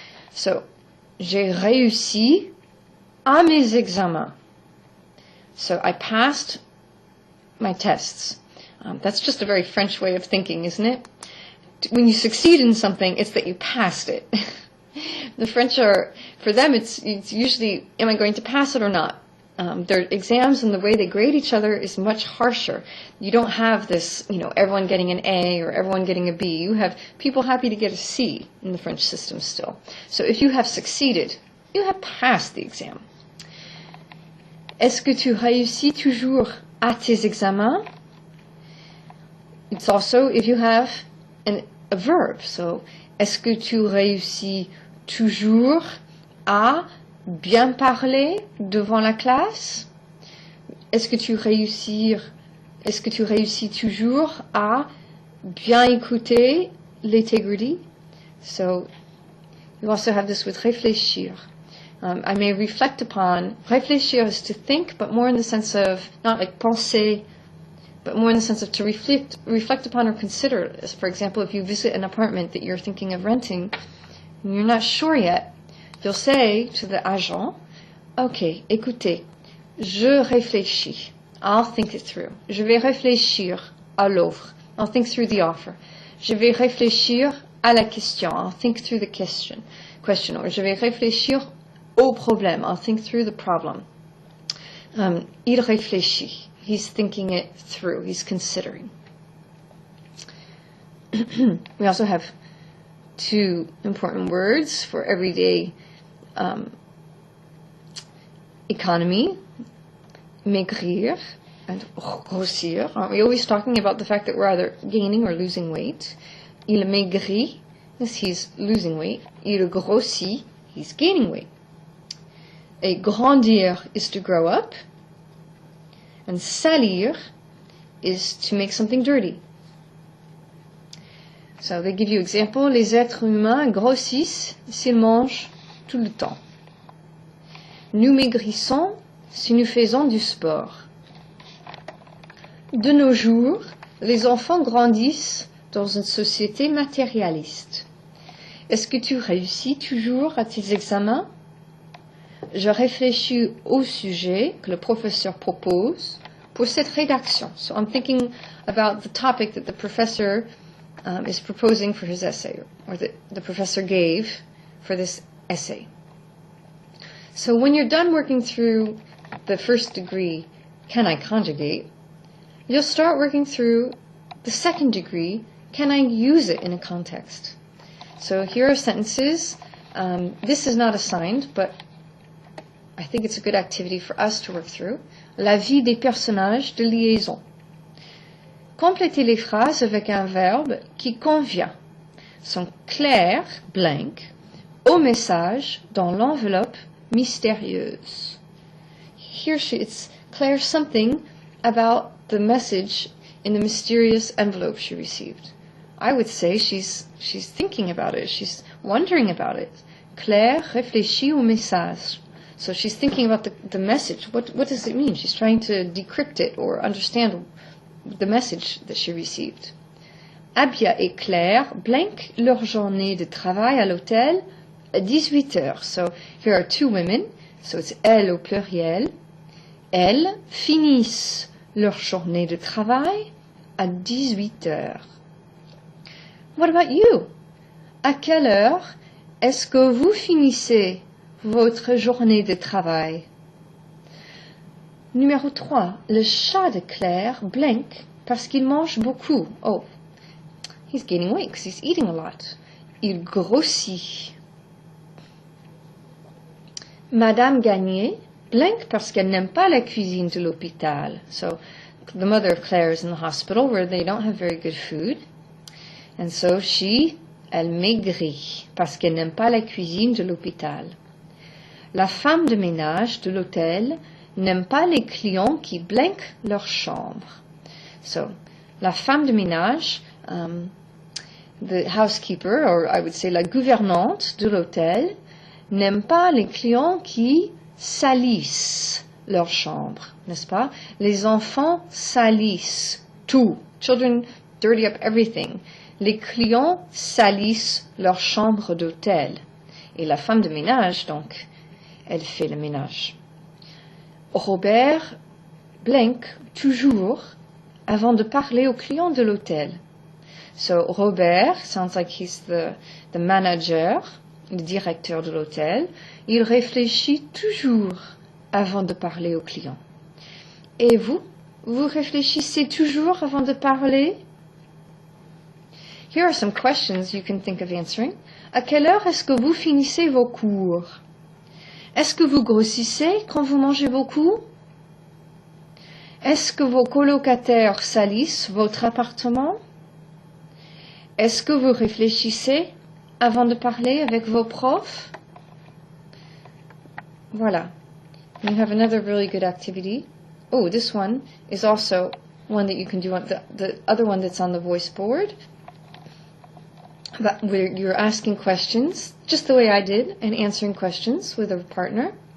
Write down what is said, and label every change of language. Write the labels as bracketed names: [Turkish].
[French] So, j'ai réussi à mes examens. [English] So I passed my tests. That's just a very French way of thinking, isn't it? When you succeed in something, it's that you passed it. The French for them, it's usually, am I going to pass it or not? Their exams and the way they grade each other is much harsher. You don't have this, everyone getting an A or everyone getting a B. You have people happy to get a C in the French system still. So if you have succeeded, you have passed the exam. [French] Est-ce que tu réussis toujours à tes examens? [English] It's also if you have a verb. [French] So, est-ce que tu réussis toujours à bien parler devant la classe? Est-ce que tu réussis toujours à bien écouter les Tegrity? [English] So, you also have this with réfléchir. I may reflect upon, réfléchir is to think, but more in the sense of, not like penser, but more in the sense of to reflect upon or consider. As for example, if you visit an apartment that you're thinking of renting, and you're not sure yet, you'll say to the agent, okay, [French] écoutez, je réfléchis. [English] I'll think it through. [French] Je vais réfléchir à l'offre. [English] I'll think through the offer. [French] Je vais réfléchir à la question. [English] I'll think through the question. [French] Or je vais réfléchir au problème. [English] I'll think through the problem. [French] Il réfléchit. [English] He's thinking it through. He's considering. We also have two important words for everyday economy. Maigrir and grossir. Aren't we always talking about the fact that we're either gaining or losing weight? [French] Il maigrit, [English] yes, he's losing weight. [French] Il grossit, [English] he's gaining weight. Et grandir is to grow up. And salir is to make something dirty. So they give you example. [French] Les êtres humains grossissent s'ils mangent tout le temps. Nous maigrissons si nous faisons du sport. De nos jours, les enfants grandissent dans une société matérialiste. Est-ce que tu réussis toujours à tes examens? Je réfléchis au sujet que le professeur propose pour cette rédaction. [English] So I'm thinking about the topic that the professor is proposing for his essay, or that the professor gave for this essay. So when you're done working through the first degree, can I conjugate, you'll start working through the second degree, can I use it in a context? So here are sentences. This is not assigned, but I think it's a good activity for us to work through. [French] La vie des personnages de liaison. Complétez les phrases avec un verbe qui convient. Sont clairs, blank, au message dans l'enveloppe mystérieuse. [English] Here it's Claire something about the message in the mysterious envelope she received. I would say she's thinking about it. She's wondering about it. [French] Claire réfléchit au message. [English] So she's thinking about the message. What does it mean? She's trying to decrypt it or understand the message that she received. [French] Abia et Claire blank leur journée de travail à l'hôtel à 18 heures. [English] So here are two women. So it's [French] elles au pluriel. Elles finissent leur journée de travail à 18 heures. [English] What about you? [French] À quelle heure est-ce que vous finissez votre journée de travail? Numéro 3. Le chat de Claire blink parce qu'il mange beaucoup. [English] Oh, he's gaining weight because he's eating a lot. [French] Il grossit. Madame Gagné blink parce qu'elle n'aime pas la cuisine de l'hôpital. [English] So, the mother of Claire is in the hospital where they don't have very good food. [French] And so elle maigrit parce qu'elle n'aime pas la cuisine de l'hôpital. La femme de ménage de l'hôtel n'aime pas les clients qui blinquent leur chambre. So, la femme de ménage, [English] the housekeeper, [French] or I would say la gouvernante de l'hôtel, n'aime pas les clients qui salissent leur chambre, n'est-ce pas? Les enfants salissent tout. [English] Children dirty up everything. [French] Les clients salissent leur chambre d'hôtel. Et la femme de ménage, donc, elle fait le ménage. Robert blink toujours avant de parler aux clients de l'hôtel. [English] So, Robert sounds like he's the manager, [French] le directeur de l'hôtel. Il réfléchit toujours avant de parler aux clients. Et vous réfléchissez toujours avant de parler? [English] Here are some questions you can think of answering. [French] À quelle heure est-ce que vous finissez vos cours? Est-ce que vous grossissez quand vous mangez beaucoup? Est-ce que vos colocataires salissent votre appartement? Est-ce que vous réfléchissez avant de parler avec vos profs? Voilà. [English] You have another really good activity. Oh, this one is also one that you can do on the other one that's on the voice board. Where you're asking questions, just the way I did, and answering questions with a partner.